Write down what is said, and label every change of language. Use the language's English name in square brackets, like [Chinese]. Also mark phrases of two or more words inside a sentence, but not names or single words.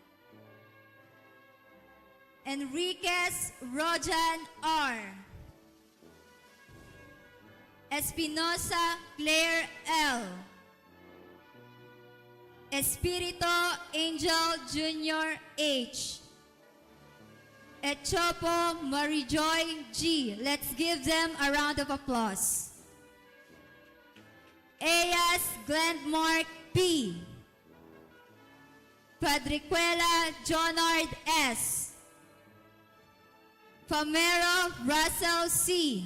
[English] Enriquez Rojan R. Espinosa Claire L. Espirito Angel Jr. H. Echopo Marijoy G. Let's give them a round of applause. Eyas Glendmark P. Padriquela Jonard S. Famero Russell C.